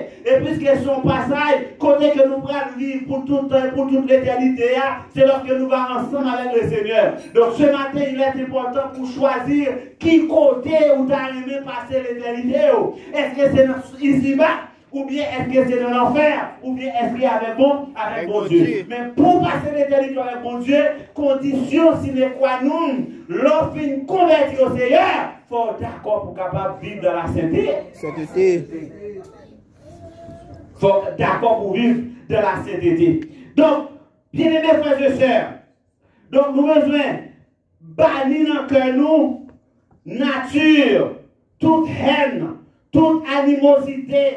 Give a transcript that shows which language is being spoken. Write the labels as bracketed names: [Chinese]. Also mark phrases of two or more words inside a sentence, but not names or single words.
[French] Et puisque c'est un passage, côté que nous pourrons vivre pour toute l'éternité, c'est lorsque nous allons ensemble avec le Seigneur. Donc ce matin, il est important pour choisir qui côté où tu as aimé passer l'éternité. Est-ce que c'est ici-bas? Ou bien est-ce que c'est dans l'enfer? Ou bien est-ce qu'il y a avec bon Dieu? Mais pour passer l'éternité avec bon Dieu, condition [Latin] sine qua non, [French] l'offre converti au Seigneur, il faut être d'accord pour capable vivre dans la sainteté. Il faut être d'accord pour vivre dans la sainteté. Donc, bien aimés frères et sœurs, donc nous avons besoin de bannir dans le cœur nous, nature, toute haine, toute animosité.